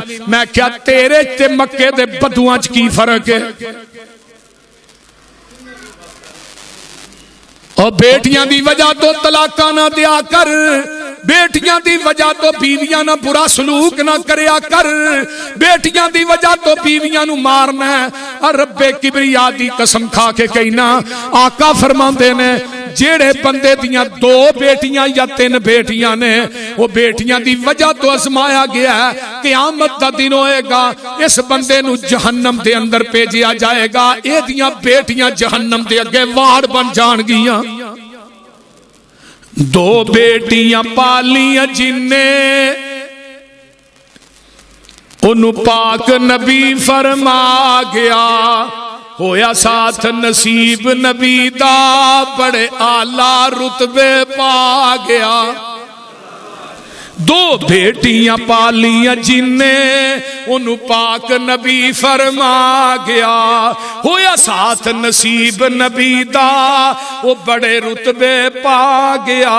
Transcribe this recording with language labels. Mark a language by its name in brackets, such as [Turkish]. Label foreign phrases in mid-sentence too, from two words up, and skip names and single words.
[Punjabi] میں کیا تیرے تے مکے دے بدواں چ کی فرق ہے؟ اور بیٹیاں دی وجہ تو طلاقاں نہ دیا کر, بیٹیاں دی وجہ تو بیویاں نہ برا سلوک نہ کریا کر, بیٹیاں دی وجہ تو بیویاں نو مارنا ہے. اور رب کبریا دی قسم کھا کے کہنا, آقا فرماندے نے جیڑے بندے دیاں 2 بیٹیاں یا 3 بیٹیاں نے, وہ بیٹیاں دی وجہ تو ازمایا گیا ہے. قیامت دا دن ہوئے گا, اس بندے نو جہنم دے اندر بھیجیا جائے گا, اے دیاں بیٹیاں جہنم دے اگے واڑ بن جان گیاں. 2 بیٹیاں پالیاں جن نے, انہوں پاک نبی فرما گیا, ہویا ساتھ نصیب نبی دا, بڑے اعلیٰ رتبے پا گیا. 2 بیٹیاں پالیاں جن نے, انہوں پاک نبی فرما گیا, ہویا ساتھ نصیب نبی دا, وہ بڑے رتبے پا گیا.